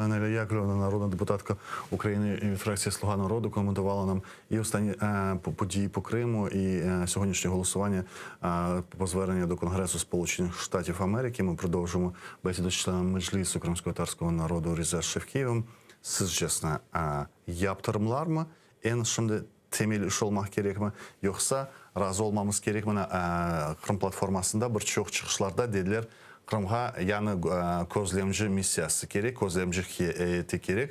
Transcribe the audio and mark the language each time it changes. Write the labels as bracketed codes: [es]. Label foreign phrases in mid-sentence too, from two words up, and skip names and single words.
[uk] Анеля Яковлевна, народна депутатка України від фракції «Слуга народу», коментувала нам і останні події по Криму, і сьогоднішнє голосування по зверненню до Конгресу Сполучених Штатів Америки. Ми продовжимо бесіду з членом Меджлісу кримськотатарського народу Риза Шевкиев'im. [crh] Siz чесно, yaptırımlar mı en şimdi temel iş olmak gerek mi? Yoksa razı olmamız gerek mi? Kırım platformasında birçok çıkışlarda dediler, Kırım'a yani gözlemci misyası gerek, gözlemci heyeti gerek.